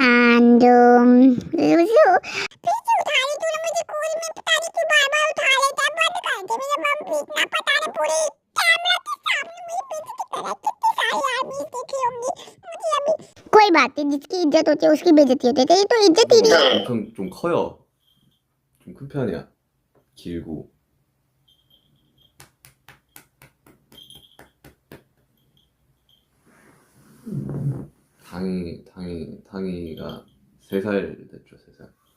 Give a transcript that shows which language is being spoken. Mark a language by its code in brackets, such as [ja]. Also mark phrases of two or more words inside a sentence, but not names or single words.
[hi] एंड कोई बात नहीं, जिसकी इज्जत होती है उसकी बेइज्जती होती है, तेरी तो इज्जत ही नहीं है। [ko] 엄청 좀 커요. 좀 큰 편이야. 길고. 당이가 3살 됐죠. 3살.